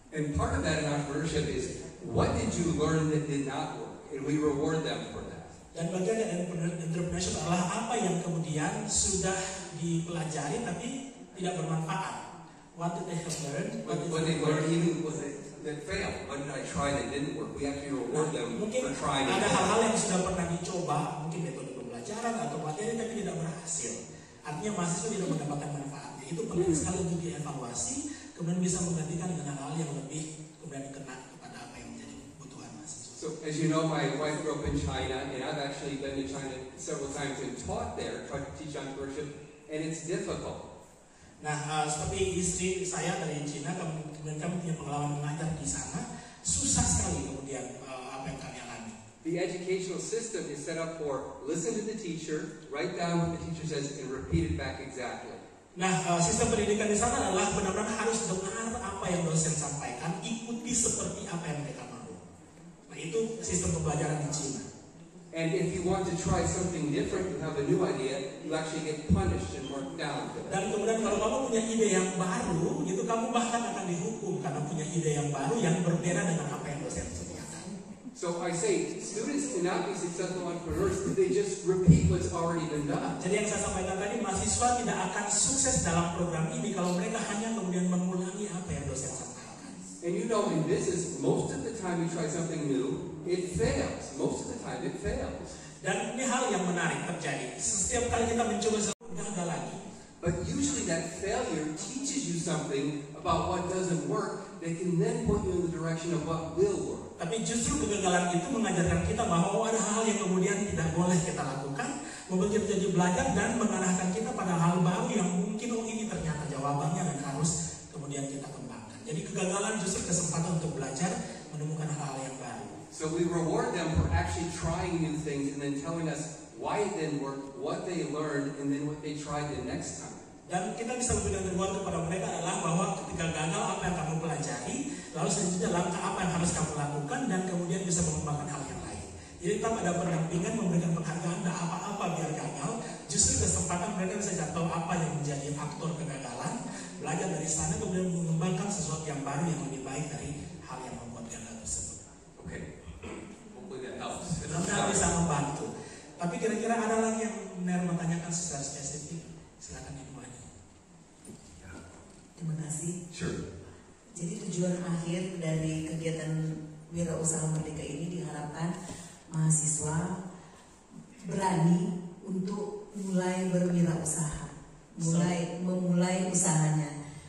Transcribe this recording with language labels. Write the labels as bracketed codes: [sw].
[en] And part of that in entrepreneurship is what did you learn that did not work, and we reward them for that. [id] Dan bagian dari entrepreneurship adalah kemudian sudah dipelajari tapi tidak bermanfaat. [en] What did they have learned? What they learned even was that failed. What did I try that didn't work? We actually reward them [id] mungkin [en] for trying it. [id] ada hal-hal yang sudah pernah dicoba, mungkin metode pembelajaran atau materi tapi tidak berhasil. Artinya mahasiswa tidak mendapatkan manfaatnya. Itu penting sekali untuk dievaluasi, kemudian bisa menggantikan dengan hal-hal yang lebih kemudian kena kepada apa yang menjadi kebutuhan mahasiswa. [en] So as you know, my wife grew up in China, and I've actually been to China several times and taught there, tried to teach entrepreneurship, and it's difficult. [id] Nah, seperti istri saya dari Cina, kemudian kami punya pengalaman mengajar di sana, susah sekali kemudian apa yang kami alami. [en] The educational system is set up for listen to the teacher, write down what the teacher says, and repeat it back exactly. [id] Nah, sistem pendidikan di sana adalah benar-benar harus dengar apa yang dosen sampaikan, ikuti seperti apa yang mereka mau. Nah, itu sistem pembelajaran di Cina. [en] And if you want to try something different, you have a new idea, you actually get punished and marked down for that. [id] Dan kemudian kalau kamu punya ide yang baru, itu kamu bahkan akan dihukum karena punya ide yang baru yang berbeda dengan apa yang dosen sediakan. [en] So I say, students cannot be successful entrepreneurs if they just repeat what's already been done. [id] Jadi yang saya sampaikan tadi, mahasiswa tidak akan sukses dalam program ini kalau mereka hanya kemudian mengulangi apa yang dosen sampaikan. [en] And you know, in business, most of the time you try something new, it fails. Most of the time it fails. [id] Dan ini hal yang menarik terjadi. Setiap kali kita mencoba sesuatu, gagal lagi. [en] But usually that failure teaches you something about what doesn't work that can then point you in the direction of what will work. [id] Tapi justru kegagalan itu mengajarkan kita bahwa ada hal yang kemudian tidak boleh kita lakukan, membuat kita jadi belajar dan mengarahkan kita pada hal baru yang mungkin ini ternyata jawabannya dan harus kemudian kita kembangkan. Jadi kegagalan justru kesempatan untuk belajar, menemukan hal-hal yang baru. [en] So we reward them for actually trying new things and then telling us why it didn't work, what they learned, and then what they tried the next time. [id] Dan kita bisa memberikan reward kepada mereka adalah bahwa ketika gagal apa yang kamu pelajari, lalu selanjutnya langkah apa yang harus kamu lakukan, dan kemudian bisa mengembangkan hal yang lain. Jadi tetap ada pendampingan, memberikan penghargaan, dan apa-apa biar gagal, justru kesempatan mereka bisa jatuh apa yang menjadi faktor kegagalan, belajar dari sana, kemudian mengembangkan sesuatu yang baru yang lebih baik dari hal yang membuat gagal tersebut. [en] Okay, hopefully that helps. [id] Mudah-mudahan bisa membantu. Tapi kira-kira ada lagi yang Ner bertanyakan secara spesifik? Silakan Ibu Ani. Terima kasih. [en] Sure. [id] Jadi tujuan akhir dari kegiatan Wirausaha Merdeka ini diharapkan mahasiswa berani untuk mulai berwirausaha, memulai usahanya.